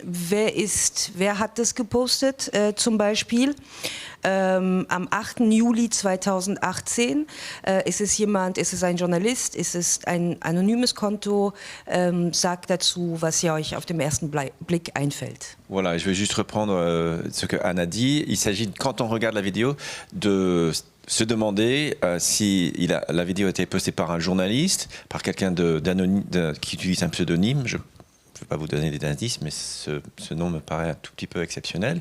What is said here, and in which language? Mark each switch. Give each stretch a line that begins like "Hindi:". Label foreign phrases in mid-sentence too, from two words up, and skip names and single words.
German: Wer hat das gepostet zum Beispiel? Am 8. Juli 2018 ist es ein Journalist, ist es ein anonymes Konto, sagt dazu, was ihr euch auf den ersten Blick einfällt.
French: Voilà, je vais juste reprendre ce que Anne a dit. Il s'agit, quand on regarde la vidéo, de se demander si la vidéo a été postée par un journaliste, par quelqu'un qui utilise un pseudonyme. Je ne vais pas vous donner des indices, mais ce nom me paraît un tout petit peu exceptionnel.